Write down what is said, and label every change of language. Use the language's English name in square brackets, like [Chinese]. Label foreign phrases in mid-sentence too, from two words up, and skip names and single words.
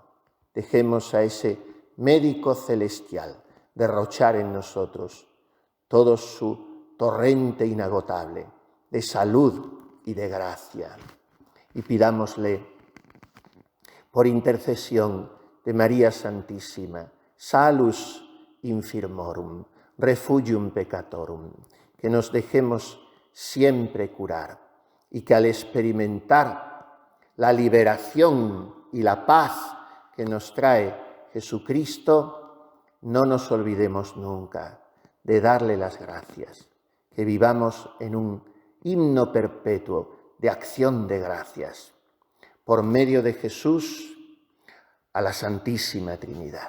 [Spanish] Dejemos a ese médico celestial derrochar en nosotros todo su torrente inagotable de salud y de gracia. Y pidámosle, por intercesión de María Santísima, [Latin] salus infirmorum, refugium peccatorum, [Spanish] que nos dejemos siempre curar y que al experimentar la liberación y la paz que nos trae Jesucristo, no nos olvidemos nunca de darle las gracias, que vivamos en un himno perpetuo de acción de gracias, por medio de Jesús, a la Santísima Trinidad.